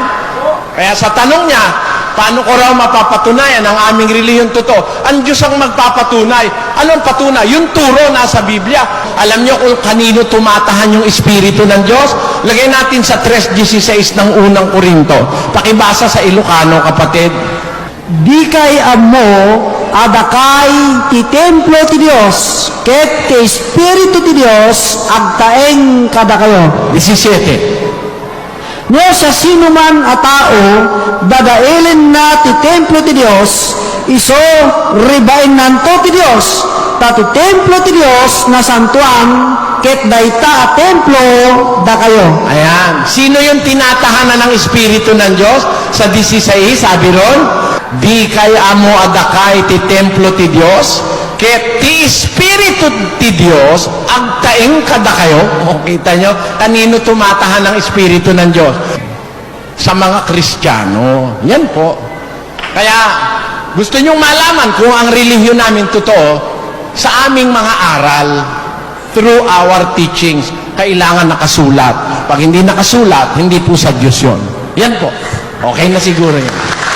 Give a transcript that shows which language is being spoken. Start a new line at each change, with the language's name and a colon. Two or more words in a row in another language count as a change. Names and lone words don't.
Filipino: Kaya sa tanong niya, paano ko raw mapapatunayan ang aming relihiyon totoo? Ang Diyos ang magpapatunay. Anong patunay? Yung turo nasa Biblia. Alam nyo kung kanino tumatahan yung Espiritu ng Diyos? Lagay natin sa 3:16 ng unang Korinto. Pakibasa sa Ilocano, kapatid.
Iloko: Di kay amo, adakay ti templo ti Dios, ket ti Espiritu ti Dios, agtaeng kada kayo.
Filipino: 17.
Iloko: No sa sino man a tao, dadailin na ti templo ti Dios, iso ribain nanto ti Dios, ta ti templo ti Dios na santuan, ket dayta a templo da kayo.
Filipino: Ayan. Sino yung tinatahanan ng Espiritu ng Diyos? Sa 16, sabi ron,
Iloko: di kay amo adakay ti templo ti Dios, ket ti Espiritu ti Dios, agtaeng kada kayo.
Filipino: O, kita nyo, kanino tumatahan ng Espiritu ng Diyos? Sa mga Kristiyano. Yan po. Kaya, gusto nyong malaman kung ang relihiyon namin totoo, sa aming mga aral,
English: through our teachings,
Filipino: kailangan nakasulat. Pag hindi nakasulat, hindi po sa Diyos yun. Yan po. Okay na siguro yan.